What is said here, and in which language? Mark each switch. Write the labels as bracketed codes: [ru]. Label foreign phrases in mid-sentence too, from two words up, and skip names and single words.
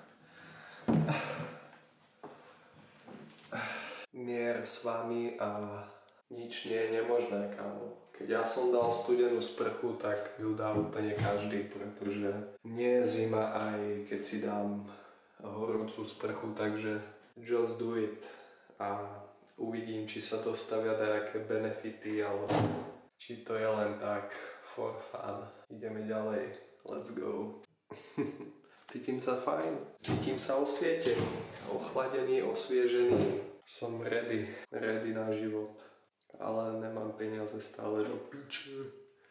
[sk] Mier s vami a nič nie je nemožné, kámo. Keď ja som dal studenú sprchu, tak ju dá úplne každý, pretože nie je zima, aj keď si dám horúcu sprchu, takže [en] just do it. [sk] A uvidím, či sa dostavia nejaké benefity, alebo či to je len tak [en] for fun. [sk] Ideme ďalej. [en] Let's go. [sk] Cítim sa fajn. Cítim sa osvietený, ochladený, osviežený. Som ready na život, ale nemám peniaze stále do piče.